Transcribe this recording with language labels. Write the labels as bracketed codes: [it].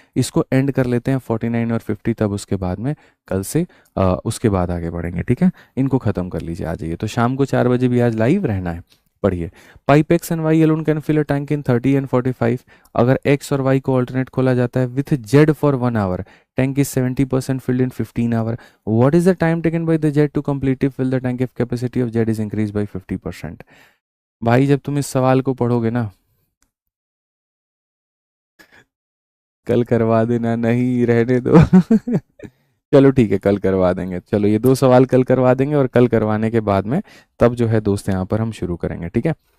[hi] इसको एंड कर लेते हैं 49 और 50, तब उसके बाद में कल से उसके बाद आगे बढ़ेंगे। ठीक है, इनको ख़त्म कर लीजिए, आ जाइए। तो शाम को 4 बजे भी आज लाइव रहना है। [en] पढ़िए, pipe X and Y alone can fill a tank in 30 and 45। अगर X और Y को alternate [hi] खोला जाता है [en] With jet for 1 hour, tank is 70% filled in 15 hour. What is the time taken by the jet to completely fill the tank if capacity of jet is increased by 50%? [hi] भाई जब तुम इस सवाल को पढ़ोगे ना, कल करवा देना, नहीं रहने दो। चलो ठीक है, कल करवा देंगे। चलो ये 2 सवाल कल करवा देंगे, और कल करवाने के बाद में तब जो है दोस्त यहाँ पर हम शुरू करेंगे, ठीक है।